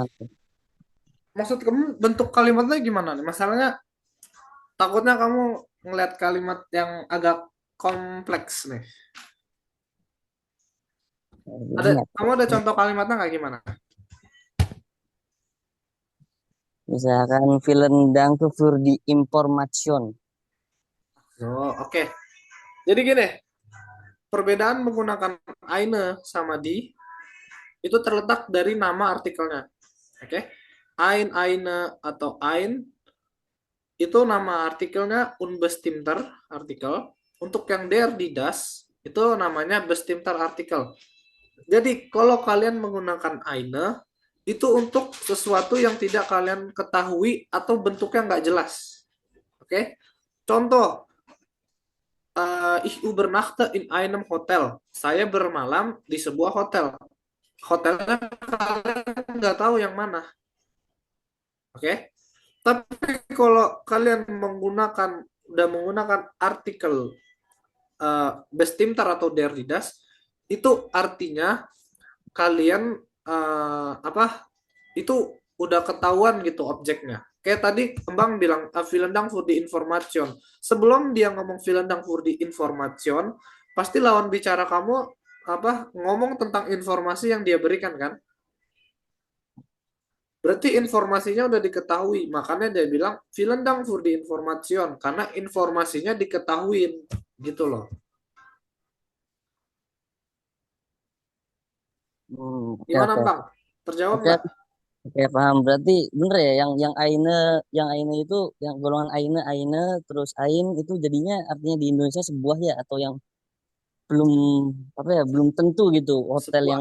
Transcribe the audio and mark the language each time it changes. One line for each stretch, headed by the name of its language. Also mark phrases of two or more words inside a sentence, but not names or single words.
Indonesian: Maksud kamu bentuk kalimatnya gimana nih? Masalahnya takutnya kamu ngeliat kalimat yang agak kompleks nih. Kamu ada contoh kalimatnya nggak gimana?
German: Misalkan vielen Dank für die Information.
Indonesian: Oh, oke. Jadi gini, perbedaan menggunakan eine sama di itu terletak dari nama artikelnya. Oke. Eine atau ein itu nama artikelnya
German: unbestimmter artikel.
Indonesian: Untuk yang der di das itu namanya
German: bestimmter artikel.
Indonesian: Jadi kalau kalian menggunakan eine itu untuk sesuatu yang tidak kalian ketahui atau bentuknya nggak jelas. Oke. Contoh,
German: Ich übernachte in einem Hotel.
Indonesian: Saya bermalam di sebuah hotel. Hotelnya kalian nggak tahu yang mana, oke? Tapi kalau kalian udah menggunakan
German: artikel bestimmter
Indonesian: atau
German: der das,
Indonesian: itu artinya kalian itu udah ketahuan gitu objeknya. Kayak tadi Kembang bilang
German: vielen Dank für die Information.
Indonesian: Sebelum dia ngomong
German: vielen Dank für die Information,
Indonesian: pasti lawan bicara kamu ngomong tentang informasi yang dia berikan kan? Berarti informasinya udah diketahui, makanya dia bilang
German: vielen Dank für die Information
Indonesian: karena informasinya diketahuin gitu loh. Oke, Gimana oke. Bang? Terjawab Oke, nggak? oke, paham. Berarti bener ya yang aine itu yang golongan aine terus ain itu jadinya artinya di Indonesia sebuah ya atau yang belum belum tentu gitu hotel yang